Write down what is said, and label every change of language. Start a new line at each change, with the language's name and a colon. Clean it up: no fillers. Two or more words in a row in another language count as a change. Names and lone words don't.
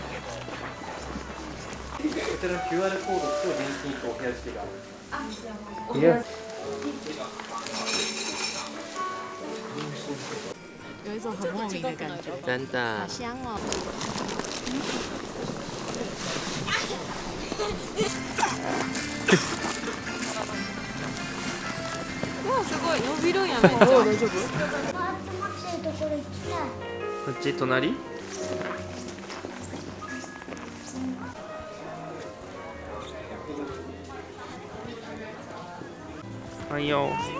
Japanese: こちらの QR コードと現金とお部屋付きがある。いや、
Chinese: 有一种很莫名的感觉，真的好。香哦。
Japanese: わあ、すごい伸びるんやめっちゃ。大丈夫？集まってるところ行きたい。こっち隣？はいよ。